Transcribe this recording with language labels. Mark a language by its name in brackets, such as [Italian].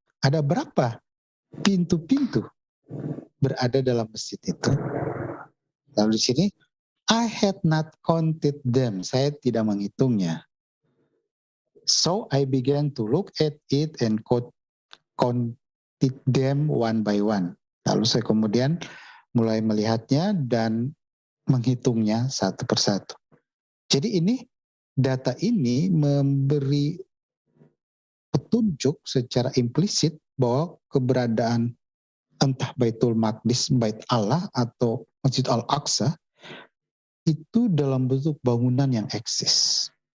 [Indonesian] Ada berapa pintu-pintu berada dalam masjid itu? Lalu di sini, [English] I had not counted them. [Indonesian] Saya tidak menghitungnya. [English] So I began to look at it and counted them one by one. [Indonesian] Lalu saya kemudian mulai melihatnya dan menghitungnya satu persatu. Jadi data ini memberi petunjuk secara implisit bahwa keberadaan entah Baitul Maqdis, Bait Allah atau Masjid Al-Aqsa itu dalam bentuk bangunan yang eksis.